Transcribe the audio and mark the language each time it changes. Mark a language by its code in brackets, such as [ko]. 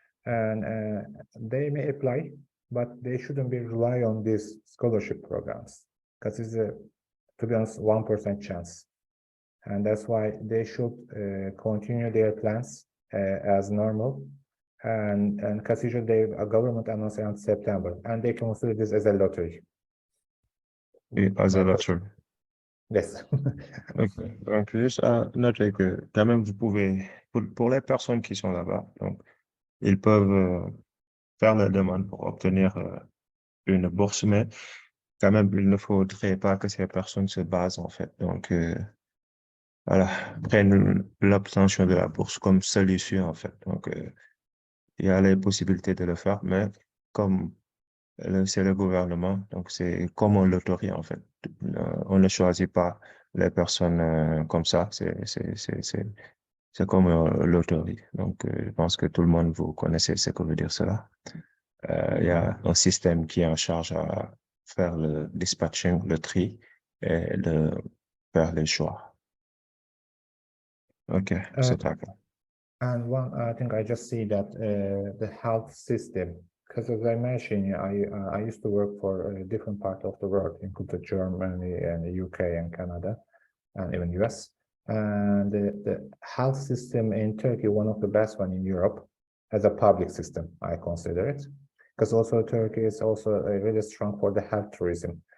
[en] And they may apply, but they shouldn't be rely on these scholarship programs because it's to be honest, 1% chance. And that's why they should continue their plans as normal. And because usually a government announce around September, and they consider this as a lottery. As a lottery. Yes. Okay. [fr] Donc, juste à noter que quand même, vous pouvez, pour les personnes qui sont là-bas, donc, ils peuvent faire la demande pour obtenir une bourse, mais quand même, il ne faudrait pas que ces personnes se basent, en fait. Donc, voilà, prennent l'obtention de la bourse comme seule issue, en fait. Donc, il y a les possibilités de le faire, mais comme c'est le gouvernement, donc c'est comme on l'autorise en fait. On ne choisit pas les personnes comme ça, c'est comme l'autorise. Donc, je pense que tout le monde, vous connaissez ce que veut dire cela. Il y a un système qui est en charge à faire le dispatching, le tri et de faire les choix. OK, c'est d'accord. [en] And one, I think I just see that the health system, because as I mentioned, I used to work for a different part of the world, including Germany and the UK and Canada, and even US. And the health system in Turkey, one of the best one in Europe, as a public system, I consider it, because also Turkey is also really strong for the health tourism.